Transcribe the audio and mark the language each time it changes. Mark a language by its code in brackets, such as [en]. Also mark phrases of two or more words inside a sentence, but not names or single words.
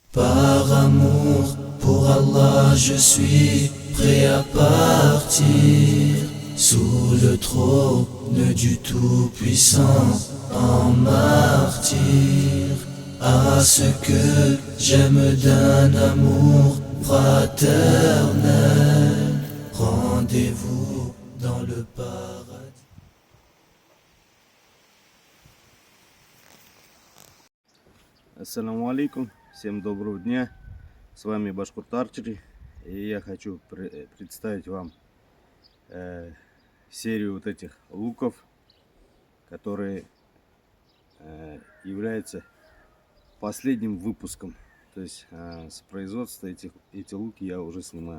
[fr] Par amour pour Allah, je suis prêt à partir sous le trône du Tout-Puissant en martyr. À ce que j'aime d'un amour fraternel, rendez-vous dans le paradis. [ar] السلام عليكم, [ru] всем доброго дня, с вами Башкурт Арчери, и я хочу представить вам серию вот этих луков, которые являются последним выпуском, то есть с производства эти луки я уже снимаю.